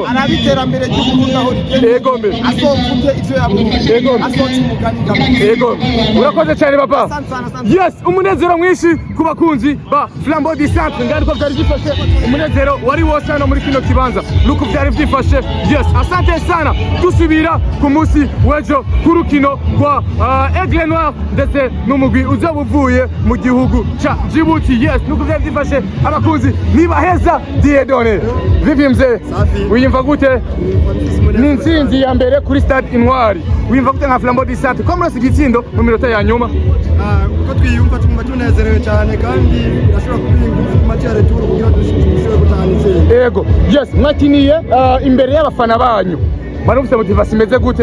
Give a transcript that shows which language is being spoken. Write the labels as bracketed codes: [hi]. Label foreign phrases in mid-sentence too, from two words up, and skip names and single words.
[rn] Arabiterambere ry'Uburundi aho rigeze. Yego mbe. Asovuge ivyo yavuze. Yego. Asoci umugani kabisa. Yego. Urakoze cyane papa. Yes, umunezero mwinshi ku bakunzi ba Flambeau du Centre ngariko byari byifashe. Umunezero wari wose hano muri kino kibanza. Nuko byari byifashe. [sw] Yes, asante sana. [rn] Dusubira ku munsi w'ejo ku rukino kwa Aigle Noir ndetse n'umugwi uzabuvuye mu gihugu cha Djibouti. Yes, nuko byari byifashe abakunzi nibaheza Diedone. [sw] Vipi mzee? [rn] Wiyumva gute? Ni intsinzi ya mbere kuri Stade INTWARI. Wiyumva gute nka Flambeau du Centre? Ko murasi igitsindo mu minota ya nyuma? Uko twiyumva tumva tunezerewe cyane kandi ndashobora kubinguza match ya retour kugira dushobore gutahana intsinzi. Yego. Yes, mwakiniye imbere y'abafana banyu. Barumvise motivation imeze gute?